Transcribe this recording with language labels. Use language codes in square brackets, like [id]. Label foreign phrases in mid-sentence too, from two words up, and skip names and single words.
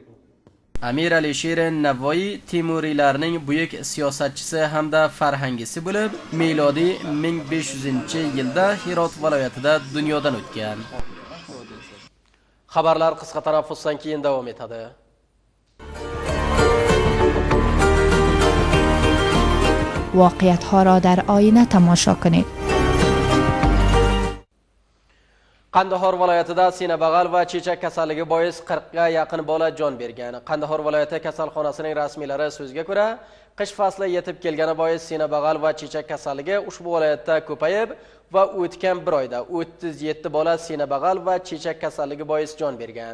[uz] Amir Alisher Navoiy Timuriylarning buyuk siyosatchisi hamda farhangisi bo'lib, milodiy 1500-yilda Hirot viloyatida dunyodan o'tgan. Xabarlar qisqa tanaffusdan keyin davom etadi. [fa] واقعیت‌ها را در آینه تماشا کنید. [uz] Qandahor viloyatida sinabag'al va chechak kasalligi bois 40 ga yaqin bola jon bergan. Qandahor viloyati kasalxonasining rasmiylari so'zga ko'ra, qish fasli yetib kelgani bois sinabag'al va chechak kasalligi ushbu viloyatda ko'payib, va o'tgan bir oyda 37 bola sinabag'al va chechak kasalligi bois jon bergan.